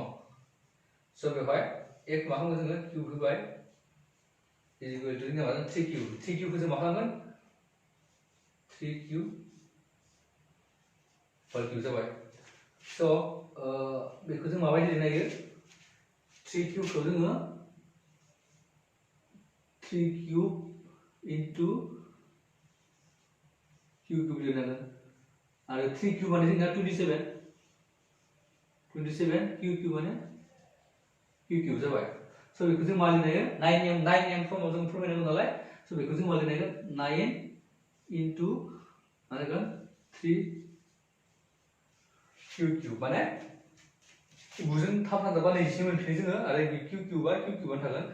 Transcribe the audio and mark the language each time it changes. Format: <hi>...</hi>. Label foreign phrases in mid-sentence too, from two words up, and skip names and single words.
<brx>बेवहाय एक मा खालामगोन जोङो किउब होबाय = जोंना मा 3q। 3q खौ जों मा खालामगोन 3q</brx> <en>whole cube</en> <brx>जाबाय। बेखौ जों माबायदि लिरनो हायो 3q खौ जोङो</brx> <en>3 cube into q cube</en> <brx>लिरनांगोन आरो 3 cube माने जोंना 27 q cube माने q cube जाबाय। बेखौ जों मा लिरनो हायो 9m फर्माव जों फोरमायनांगौ नालाय। बेखौ जों मा लिरनो हायो 9 into मा जागोन 3 q cube माने गुजों थाम सानजाबा 24 मोनफिनो जोङो आरो q cube आ q cube आनो थागोन।</brx>